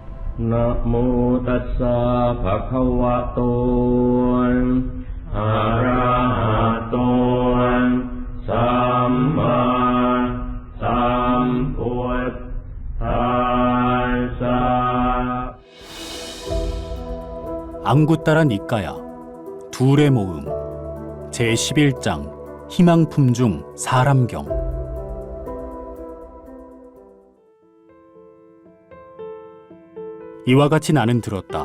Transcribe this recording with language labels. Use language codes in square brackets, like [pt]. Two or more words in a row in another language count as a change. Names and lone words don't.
[pi] นะโมตัสสะภะคะวะโตอะระหะโตสัมมาสัมพุทธัสสะ [ko] 안구 따라 니까야 둘의 모음 제11장 희망품 중 사람경. 이와 같이 나는 들었다.